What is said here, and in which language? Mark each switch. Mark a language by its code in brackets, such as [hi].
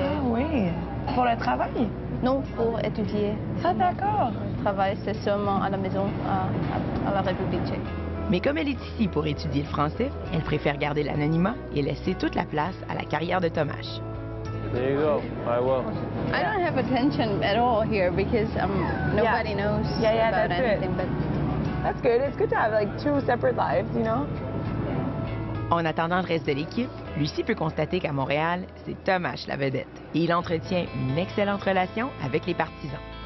[fr] Ah oui. Pour le travail? Non, pour étudier. Ah, d'accord. Le travail, c'est seulement à la maison, à la République tchèque. Mais comme elle est ici pour étudier le français, elle préfère garder l'anonymat et laisser toute la place à la carrière de Thomas. [en] There you go. I will. I don't have attention at all here because nobody knows about that's anything. it. But That's good. It's good to have like 2 separate lives, you know? [fr] En attendant le reste de l'équipe, Lucie peut constater qu'à Montréal, c'est Thomas la vedette. Et il entretient une excellente relation avec les partisans.